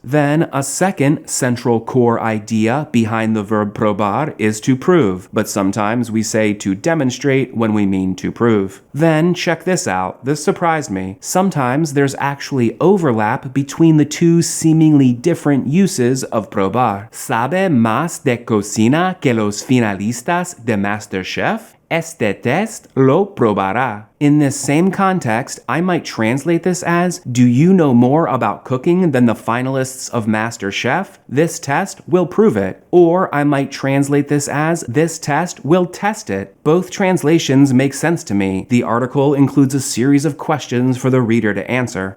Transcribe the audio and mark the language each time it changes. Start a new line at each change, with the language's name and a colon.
English: Then a second central core idea behind the verb probar is to prove, but sometimes we say to demonstrate when we mean to prove. Then check this out. This surprised me. Sometimes there's actually overlap between the two seemingly different uses of probar.
Spanish: ¿Sabe más de cocina que los finalistas de MasterChef? Este test lo probará.
English: In this same context, I might translate this as, do you know more about cooking than the finalists of MasterChef? This test will prove it. Or I might translate this as, this test will test it. Both translations make sense to me. The article includes a series of questions for the reader to answer.